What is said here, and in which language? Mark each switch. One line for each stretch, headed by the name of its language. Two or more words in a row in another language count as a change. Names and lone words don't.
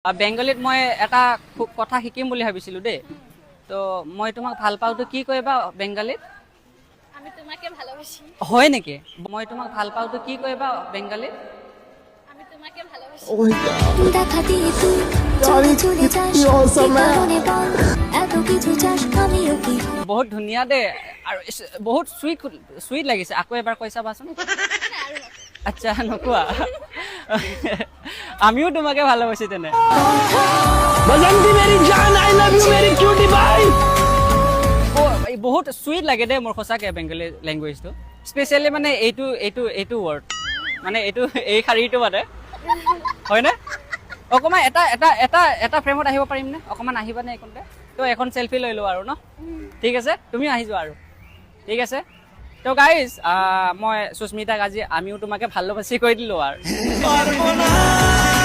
Assamese: বেংগলীত মই এটা কথা শিকিম বুলি ভাবিছিলো দেই তো মই তোমাক ভাল পাওঁতো কি কইবা বেংগলীত
Bangla: আমি তোমাকে ভালোবাসি
Assamese: হয় নেকি মই তোমাক ভাল পাওঁতো কি কইবা বেংগলীত
Bangla: আমি তোমাকে ভালোবাসি দেখা দিয়ে তুই চলে চলে যাস কি কারণে বল এত কিছু চাস আমিও কি
Assamese: বহুত ধুনীয়া দে আৰু বহুত সুইট লাগিছে আকৌ এবাৰ কৈ চাবাচোন আচ্ছা নকোৱা
Bangla: আমিও তোমাকে ভালোবাসি
Assamese: তেনে
Hindi: बसंती मेरी जान
English: I love you
Hindi: मेरी क्यूटी बाई
Assamese: বহুত সুইট লাগে দে মোৰ সঁচাকে বেংগলী লেংগুৱেজটো স্পেচিয়েলি মানে এইটো ৱৰ্ড মানে এই শাৰীটো মানে হয়নে অকণমান এটা ফ্ৰেমত আহিব পাৰিম নে অকণমান আহিবানে এইকণতে তো এখন চেলফি লৈ লওঁ আৰু ন ঠিক আছে তুমি আহি যোৱা আৰু ঠিক আছে তো গাইজ মই সুস্মিতাক আজি
Bangla: আমিও তোমাকে ভালোবাসি
Assamese: কৈ দিলোঁ আৰু